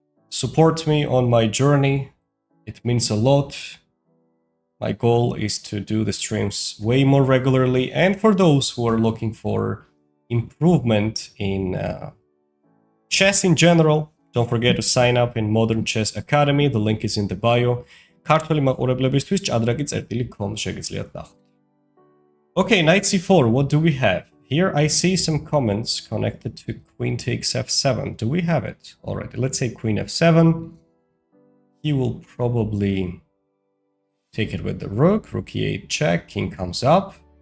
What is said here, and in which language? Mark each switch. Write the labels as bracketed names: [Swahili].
[English] Support me on my journey. It means a lot. My goal is to do the streams way more regularly. And for those who are looking for improvement in chess in general, don't forget to sign up in Modern Chess Academy. The link is in the bio. [Georgian] ქართველი მაყურებლებისთვის ჭადრაკი წერტილი.com შეგიძლიათ ნახოთ. [English] Okay, knight c4, what do we have? Here I see some comments connected to queen takes f7. Do we have it already? Let's say queen f7. He will probably take it with the rook. Rook e8 check, king comes up.